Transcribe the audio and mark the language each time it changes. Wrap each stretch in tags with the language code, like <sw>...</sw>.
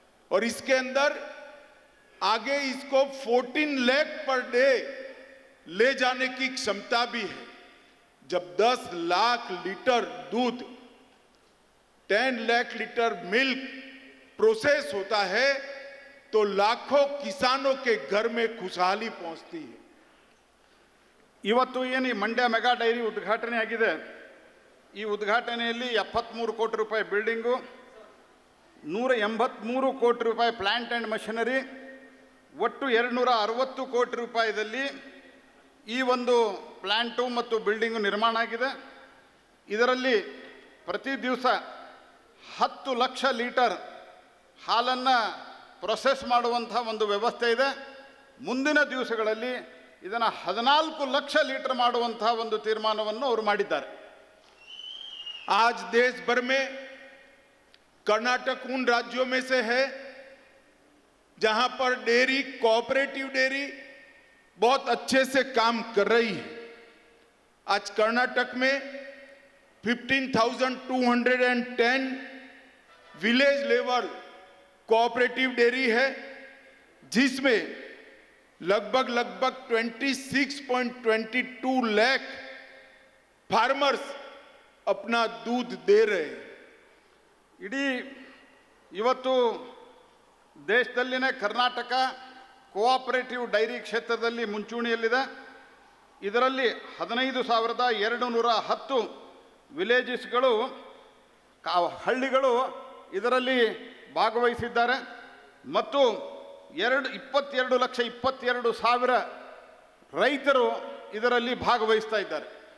<hi>और इसके अंदर आगे इसको 14 लाख पर डे ले जाने की क्षमता भी है। जब 10 लाख लीटर दूध 10 लाख लीटर मिल्क प्रोसेस होता है तो लाखों किसानों के घर में खुशहाली पहुंचती है।</hi> <kn>ಇವತ್ತು ಏನು ಈ ಮಂಡ್ಯ ಮೆಗಾ ಡೈರಿ ಉದ್ಘಾಟನೆ ಆಗಿದೆ, ಈ ಉದ್ಘಾಟನೆಯಲ್ಲಿ 73 ಕೋಟಿ ರೂಪಾಯಿ ಬಿಲ್ಡಿಂಗು, 183 ಕೋಟಿ ರೂಪಾಯಿ ಪ್ಲಾಂಟ್ ಆ್ಯಂಡ್ ಮಷಿನರಿ, ಒಟ್ಟು 260 ಕೋಟಿ ರೂಪಾಯಿದಲ್ಲಿ ಈ ಒಂದು ಪ್ಲ್ಯಾಂಟು ಮತ್ತು ಬಿಲ್ಡಿಂಗು ನಿರ್ಮಾಣ ಆಗಿದೆ. ಇದರಲ್ಲಿ ಪ್ರತಿ ದಿವಸ 10 ಲಕ್ಷ ಲೀಟರ್ ಹಾಲನ್ನು ಪ್ರೊಸೆಸ್ ಮಾಡುವಂಥ ಒಂದು ವ್ಯವಸ್ಥೆ ಇದೆ. ಮುಂದಿನ ದಿವಸಗಳಲ್ಲಿ ಇದನ್ನು 14 ಲಕ್ಷ ಲೀಟರ್ ಮಾಡುವಂಥ ಒಂದು ತೀರ್ಮಾನವನ್ನು ಅವರು ಮಾಡಿದ್ದಾರೆ.</kn> <hi>आज देश भर में कर्नाटक उन राज्यों में से है जहां पर डेयरी कोऑपरेटिव डेयरी बहुत अच्छे से काम कर रही है। आज कर्नाटक में 15,210 विलेज लेवल कोऑपरेटिव डेयरी है, जिसमें लगभग 26.22 लाख फार्मर्स अपना दूध दे रहे हैं।</hi> <kn>ಇಡೀ ಇವತ್ತು ದೇಶದಲ್ಲಿನೇ ಕರ್ನಾಟಕ ಕೋಆಪರೇಟಿವ್ ಡೈರಿ ಕ್ಷೇತ್ರದಲ್ಲಿ ಮುಂಚೂಣಿಯಲ್ಲಿದೆ. ಇದರಲ್ಲಿ 15,210 ವಿಲೇಜಸ್ಗಳು ಹಳ್ಳಿಗಳು ಇದರಲ್ಲಿ ಭಾಗವಹಿಸಿದ್ದಾರೆ ಮತ್ತು 22,22,000 ರೈತರು ಇದರಲ್ಲಿ ಭಾಗವಹಿಸ್ತಾ ಇದ್ದಾರೆ.</kn>